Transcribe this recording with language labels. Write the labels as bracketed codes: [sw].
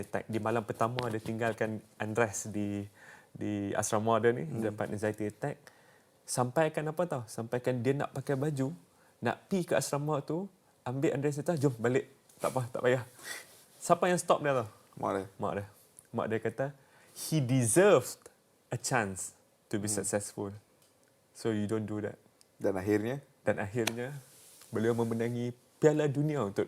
[ms] Di malam pertama dia tinggalkan Andres di asrama dia ni, dapat [en] anxiety attack. [ms] Sampaikan apa tahu? Sampaikan dia nak pakai baju, nak pi ke asrama tu, ambil Andres kata, jom balik. Tak payah. Siapa yang stop dia tahu? Mak dia kata, [en] he deserved a chance to be successful. So you don't do that. [ms] Dan akhirnya beliau memenangi Piala Dunia untuk